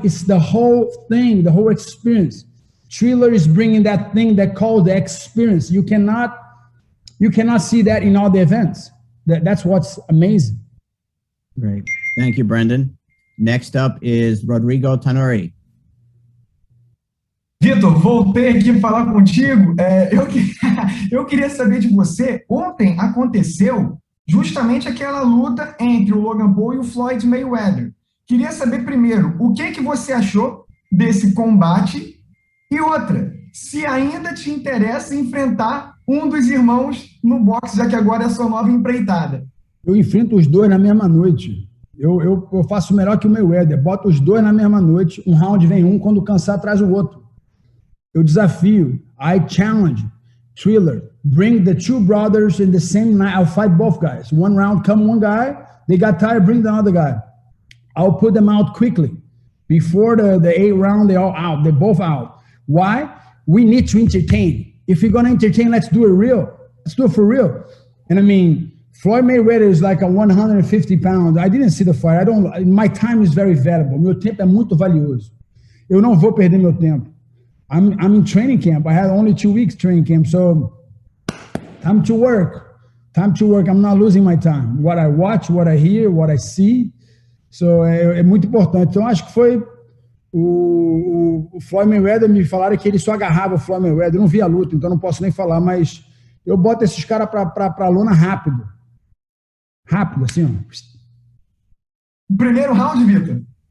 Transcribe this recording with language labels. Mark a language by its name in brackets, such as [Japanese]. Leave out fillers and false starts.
[English] It's the whole thing, the whole experience. Triller is bringing that thing that calls the experience. You cannot see that in all the events. That's what's amazing. Great. Thank you, Brendan. Next up is Rodrigo Tanuri. [Portuguese] Vitor, voltei aqui falar contigo. Eu queria saber de você. Ontem aconteceu justamente aquela luta entre o Logan Paul e o Floyd Mayweather. Queria saber primeiro, o que você achou desse combate? E outra, se ainda te interessa enfrentar um dos irmãos no boxe, já que agora é a sua nova empreitada. Eu enfrento os 2 na mesma noite. Eu faço melhor que o Mayweather. Boto os dois na mesma noite. Um round vem um, quando cansar, traz o outro. Eu desafio. [English] I challenge. [Portuguese] Triller. [English] Bring the two brothers in the same night. I'll fight both guys. One round, come one guy. They got tired, bring the other guy. I'll put them out quickly. Before the 8th round, they're all out. They're both out. Why? We need to entertain. If you're going to entertain, let's do it real. Let's do it for real. And I mean, Floyd Mayweather is like a 150 pounds. I didn't see the fight. My time is very valuable. [Portuguese] Meu tempo é muito valioso. Eu não vou perder meu tempo. [English] I'm in training camp. I had only 2 weeks training camp. So time to work. Time to work. I'm not losing my time. What I watch, what I hear, what I see. [Portuguese] So é muito importante. Então acho que foi o Floyd Mayweather. Me falaram que ele só agarrava o Floyd Mayweather. Eu não vi a luta, então não posso nem falar, mas eu boto esses caras pra lona rápido. Rápido, assim, ó. Primeiro round, Vitor?